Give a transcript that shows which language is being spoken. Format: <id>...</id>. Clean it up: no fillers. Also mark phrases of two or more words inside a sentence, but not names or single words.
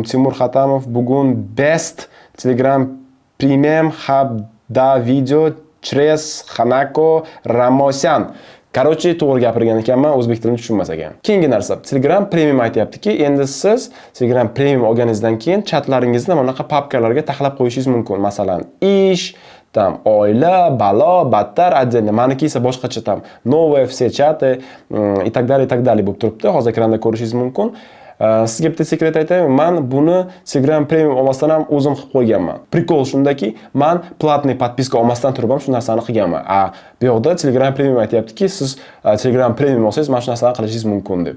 <uz>Timur Xatamov bugun best Telegram Premium haqida video через Hanako Ramosyan. Короче, to'g'ri gapirgan ekanman, o'zbek tilini tushunmas ekan. Keyingi narsa, Telegram Premium aytayaptiki, endi siz Telegram Premium olganingizdan keyin chatlaringizni mana bunaqa papkalarga taxlab qo'yishingiz mumkin. Masalan, ish, там oila, balo, battar, отдельно. Meniki esa boshqacha</uz> <ru>там новые все чаты и так далее</ru> <uz>bo'lib turibdi. Hozir ekranda ko'rishingiz mumkin. Sizga bitta sekret aytaymi, men buni Telegram Premium olmasdan ham o'zim qilib qo'yganman. Prikol shundaki, men platniy podpiska olmasdan turib ham shu narsani qilganman. Bu yoqda Telegram Premium aytayaptiki, siz Telegram Premium olsangiz mana shu narsani qilishingiz mumkin deb.</uz>